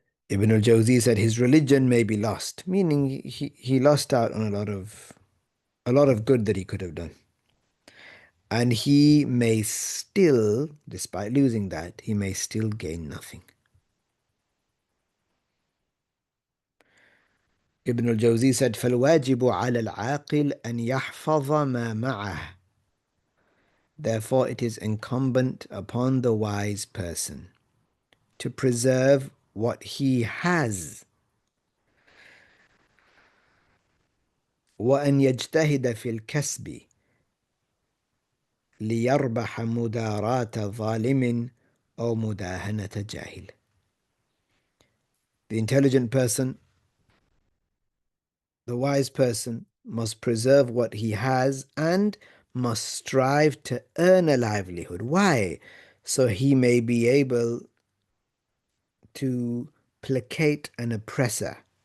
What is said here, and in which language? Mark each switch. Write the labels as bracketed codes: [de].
[en] Ibn al-Jawzi said his religion may be lost, meaning he lost out on a lot of good that he could have done. And he may still, despite losing that, he may still gain nothing. Ibn al-Jawzi said, [ar] فَالْوَاجِبُ عَلَى الْعَاقِلِ أَنْ يَحْفَظَ مَا مَعَهُ. [en] Therefore, it is incumbent upon the wise person to preserve what he has. [ar] وأن يجتهد في الكسب ليربح مداراة ظالم أو مداهنة جاهل. [en] The intelligent person, the wise person, must preserve what he has and must strive to earn a livelihood. Why? So he may be able to placate an oppressor.